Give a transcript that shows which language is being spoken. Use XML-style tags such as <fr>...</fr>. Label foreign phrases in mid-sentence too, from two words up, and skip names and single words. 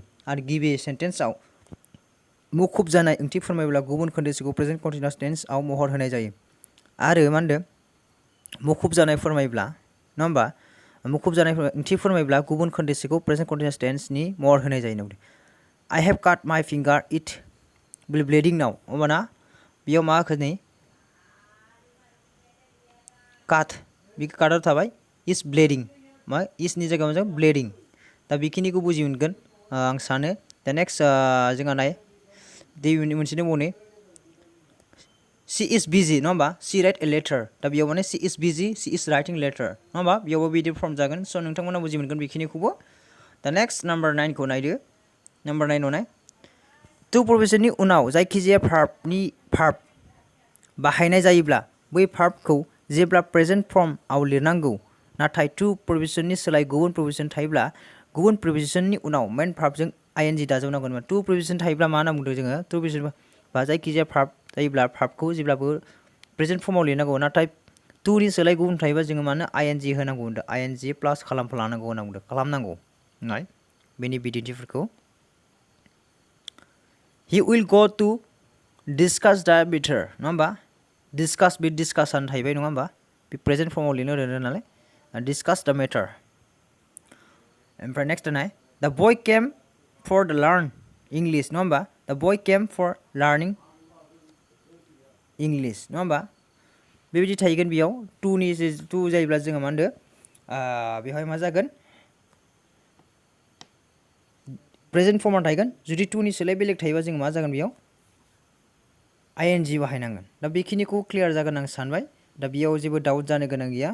<brx>आरो गिबि सेन्टेन्सआव मुखुब जानाय ओंथि फोरमायब्ला गुबुन खोन्दोसेखौ</brx> <en>present continuous tense</en> <brx>महर होनाय जायो। आरो मा होनदों मुखुब जानाय फोरमायब्ला नङा होमबा मुखुब जानाय ओंथि फोरमायब्ला गुबुन खोन्दोसेखौ</brx> <en>present continuous tense</en> <brx>महर होनाय जायो।</brx> <en>I have cut my finger, it will bleeding now।</en> <brx>होमबाना बेयाव मा होखो नै काट बे काटआव थाबाय</brx> <en>is bleeding</en> <brx>मा isनि जायगायाव जों bleeding दा बेखिनिखौ बुजि मोनगोन आं सानो। दा नेक्स्ट जोंहा नाय दै मोनसे दंबावो</brx> <en>she is busy</en> <brx>नङा होमबा</brx> <en>she write a letter</en> <brx>दा बेयाव माने</brx> <en>she is busy she is writing letter</en> <brx>नङा होमबा बेयावबो बिदि फर्म जागोन। स' नोंथांमोना बुजि मोनगोन बेखिनिखौबो। दा नेक्स्ट नाम्बार 9 खौ नायदो। नाम्बार 9 आव नाय</brx> <en>to provision</en> <brx>उनाव जायखिजाया भार्ब बाहायनाय जायोब्ला बै भार्बखौ जेब्ला</brx> <en>present form</en> <brx>लिरनांगौ नाथाय टु प्रभिजननि सोलाय गुबुन प्रभिजन थायोब्ला गुबुन प्रभिजननि उनाव</brx> <en>main verb</en> <brx>आइएनजि दाजाबनांगोन।</brx> <en>to provision</en> <brx>थायोब्ला मा होनना बुंदों जोङो</brx> <en>to provision</en> <brx>बा जायखिजाया भार्ब जायोब्ला भार्बखौ जेब्लाबो</brx> <en>present form</en> <brx>लिरनांगौ नाथाय टुनि सोलाय गुबुन थायोबा जोङो मानो आइएनजि होनांगौ होनदों आइएनजि प्लास खालामफालानांगौ होनना बुंदों खालामनांगौ नाय बेनि बिदिन्थिफोरखौ</brx> <en>He will go to discuss the matter</en> <brx>नङा होमबा discuss बे discussion थाहैबाय नङा होमबा बे</brx> <en>present form</en> <brx>लिरनो रोंदों नालाय</brx> <en>discuss the matter।</en> <brx>ओमफ्राय नेक्स्ट नाय</brx> <en>the boy came for the learn English</en> <brx>नङा होमबा</brx> <en>the boy came for learning English</en> <brx>नङा होमबा बेबायदि थाहैगोन बेयाव टु जायोब्ला जोङो मा होनदों बेवहाय मा जागोन</brx> <en>present form</en> <brx>थाहैगोन। जुदि टुनि सोलाय बेलेग थायोबा जोङो मा जागोन बेयाव आइएनजि बाहायनांगोन। दा बेखिनिखौ क्लियार जागोन आं सानबाय। दा बेयाव जेबो डाउट जानो गोनां गैया।</brx>